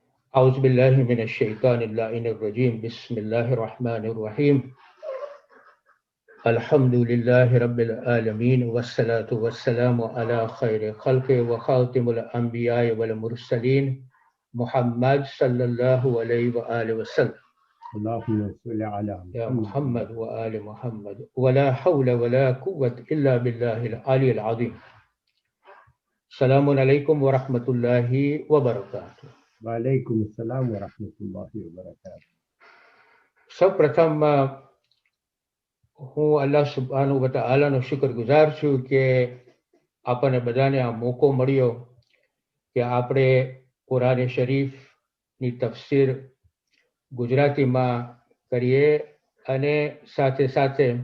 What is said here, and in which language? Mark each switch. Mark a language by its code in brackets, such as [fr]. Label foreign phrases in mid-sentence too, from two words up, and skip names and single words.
[ar] أعوذ بالله من الشيطان اللعين الرجيم بسم الله الرحمن الرحيم الحمد لله رب العالمين والصلاة والسلام على خير خلق وخاتم الأنبياء والمرسلين محمد صلى الله عليه وآله وسلم اللهم صل على يا محمد محمد وآل محمد ولا حول ولا قوة إلا بالله العلي العظيم السلام عليكم ورحمة الله وبركاته. وعليكم السلام ورحمة الله وبركاته. [gu] સૌ પ્રથમ હું અલ્લાહ [ar] سبحانه وتعالى [gu] શુક્રગુજાર છું કે આપણને બધાને આ મોકો મળ્યો કે આપણે કુરાન શરીફની તફસીર ગુજરાતીમાં કરીએ અને સાથે સાથે